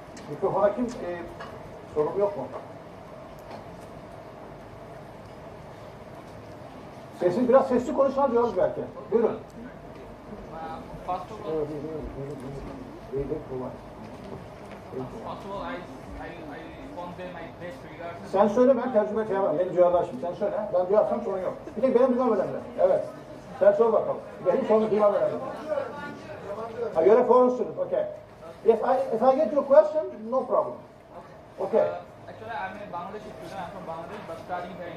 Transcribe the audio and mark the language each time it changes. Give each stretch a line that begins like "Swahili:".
Turkish: Mikrofona kim? Sorum yok mu? Sesin biraz sesli konuşan diyoruz belki. Buyurun.
English: First of all, I convey my best regards.
Turkish: Sen söyle, ben tercüme edemem. Benim cihazlaşım. Sen söyle. Ben duyarsam sorun yok. Bir tek benim duymam önemli. Evet. Sen sor bakalım. Benim sorunu duymam önemli.
English: You're a foreign student. Okay. Yes, if I get your question, no problem. Okay. Actually, I'm a Bangladeshi student. I'm from Bangladesh, but studying here in